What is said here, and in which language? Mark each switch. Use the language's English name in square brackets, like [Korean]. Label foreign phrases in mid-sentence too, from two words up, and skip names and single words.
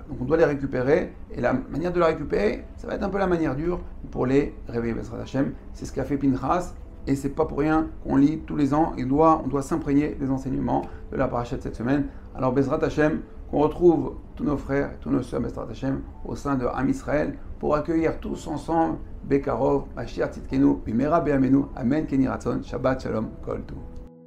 [French] Donc on doit les récupérer, et la manière de les récupérer, ça va être un peu la manière dure pour les réveiller, [Hebrew] בעזרת השם. [French] C'est ce qu'a fait Pinchas, et c'est pas pour rien qu'on lit tous les ans, on doit s'imprégner des enseignements de la paracha de cette semaine. Alors [Hebrew] בעזרת השם, [French] qu'on retrouve tous nos frères, tous nos sœurs, [Hebrew] בעזרת השם, [French] au sein de Am Israël, pour accueillir tous ensemble [Hebrew] בקרוב, משיח צדקנו, במהרה בימינו, אמן כן יהי רצון, שבת שלום, כל טוב.